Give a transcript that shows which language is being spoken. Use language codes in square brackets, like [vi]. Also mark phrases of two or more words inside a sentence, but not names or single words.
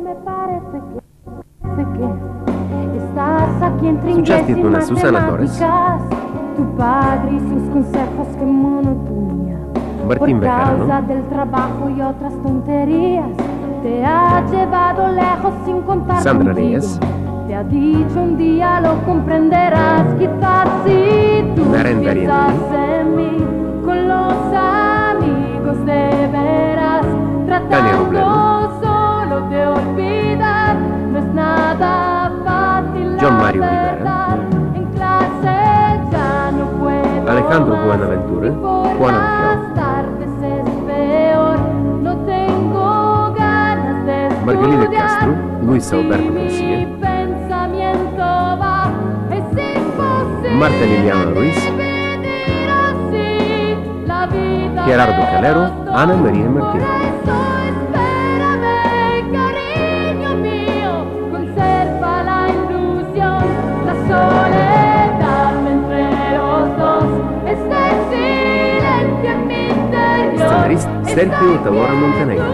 [bg] С участието на Сусана Торес, Мартин Бехарано, Сандра Риес, Нарен Дариентини, Таня Роблено, Джон Марио Ривера, Alejandro Buenaventura, Juan Ángel, Margarida Castro, Luis Alberto García, Marta Liliana Ruiz, Gerardo Calero, Ana María Martín. Сценарист Серхио Талора Монтенегро.